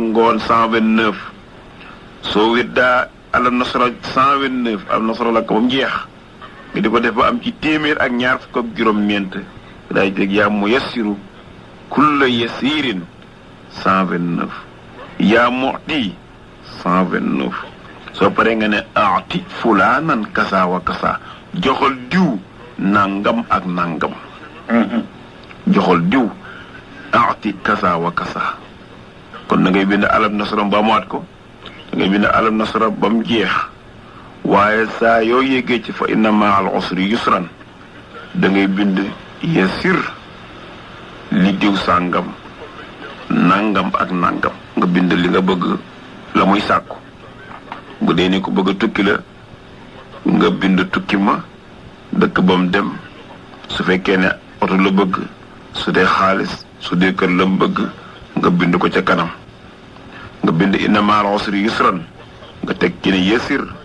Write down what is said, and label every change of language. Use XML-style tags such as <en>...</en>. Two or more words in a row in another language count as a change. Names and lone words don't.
<wo>ngoon 129 soo wérdaa alam nasara 129 alam nasara la ko ba mu jeex nga di ko def ba am ci téeméer ak ñaar fukk ak juróom-ñeent daay dégg</wo> <ar>يا ميسر كل عسير</ar> <wo>129</wo> <ar>يا معطي</ar> <wo>129 soo paree nga ne</wo> <ar>آت فلانا كذا وكذا</ar> <wo>joxal diw nangam ak nangam joxal diw</wo> <ar>آت كذا وكذا</ar> <wo>kon da ngay bind alam nasara ba mu waat ko da ngay bind alam nasara ba mu jeex waaye saa yoo yéegee ci fa</wo> <ar>إن مع العسر يسرا</ar> <wo>da ngay bind</wo> <ar>يسر لي</ar> <wo>diw sàngam nangam ak nangam nga bind li nga bëgg la muy sàkku bu dee ni ko bëgg a tukki la nga bind tukki ma dëkk ba mu dem su fekkee ne oto la bëgg su dee xaalis su dee kër la mu bëgg nga bind ko ca kanam nga bind</wo> <ar>إن مع العسر يسرا</ar> <wo>nga teg ci ne yasir</wo>